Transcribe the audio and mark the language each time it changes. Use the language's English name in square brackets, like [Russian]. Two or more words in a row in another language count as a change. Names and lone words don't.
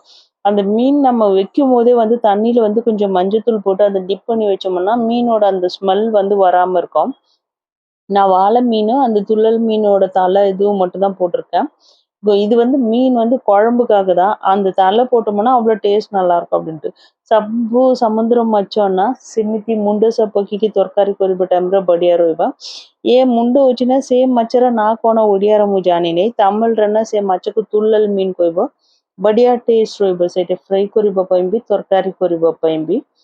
[Tamil] அந்த மீன் நம்ம வைக்கும் போதே வந்து தண்ணியில் வந்து கொஞ்சம் மஞ்சத்தூள் போட்டு அதை டிப் பண்ணி வச்சோம்னா மீனோட அந்த ஸ்மெல் வந்து வராமல் இருக்கும். நான் வாழை மீனும் அந்த துள்ளல் மீனோட தலை இதுவும் மட்டும் தான் போட்டிருக்கேன். இது வந்து மீன் வந்து குழம்புக்காக தான். அந்த தலை போட்டோம்னா அவ்வளோ டேஸ்ட் நல்லாயிருக்கும் அப்படின்ட்டு. [Odia] ସବୁ ସମୁଦ୍ର ମାଛ ନା ସେମିତି ମୁଣ୍ଡ ସବୁ ପକେଇକି ତରକାରୀ କରିବା ଟାଇମ୍ରେ ବଢ଼ିଆ ରହିବ। ଏ ମୁଣ୍ଡ ହେଉଛି ନା ସେ ମାଛର ନାଁ କ'ଣ ଓଡ଼ିଆରେ ମୁଁ ଜାଣିନି। ତାମିଲରେ ନା ସେ ମାଛକୁ ତୁଲଲ ମିନ୍ କହିବ। ବଢ଼ିଆ ଟେଷ୍ଟ ରହିବ ସେଇଟା ଫ୍ରାଏ କରିବା ପାଇଁ ବି, ତରକାରୀ କରିବା ପାଇଁ ବି।